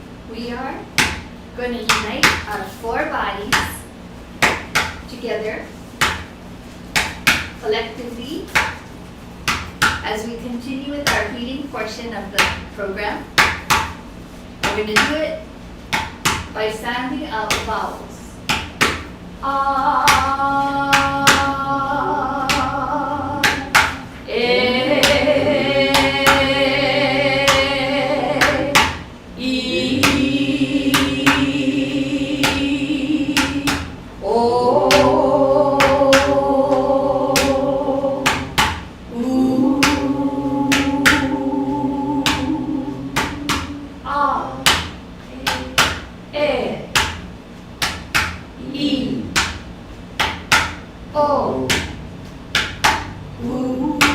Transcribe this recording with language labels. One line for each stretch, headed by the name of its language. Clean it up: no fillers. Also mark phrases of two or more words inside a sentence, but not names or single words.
English: We are going to unite our four bodies together, collectively, as we continue with our healing portion of the program. We're going to do it by sounding out vowels. Ah, eh, e, o, u, a, e, e, o, u.